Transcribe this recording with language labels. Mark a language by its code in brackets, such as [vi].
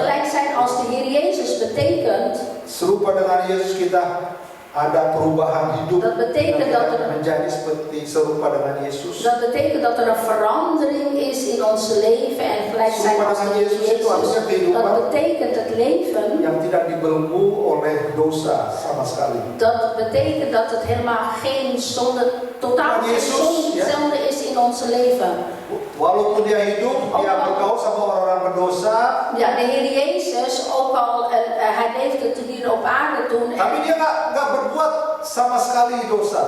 [nl] gelijk zijn als de Heer Jezus betekent, [id] serupa dengan Yesus kita ada perubahan hidup. [nl] dat betekent dat er, [id] menjadi seperti serupa dengan Yesus. [nl] dat betekent dat er een verandering is in ons leven en gelijk zijn als de Heer Jezus. Dat betekent het leven, [id] Yang tidak dibelenggu oleh dosa sama sekali. [nl] dat betekent dat het helemaal geen zonde, totaal geen zonde is in ons leven. [id] Walaupun dia hidup, dia bergaul sama orang-orang berdosa. [nl] Ja, de Heer Jezus, ook al hij leefde hier op aarde toen, [id] Tapi dia nggak berbuat sama sekali dosa.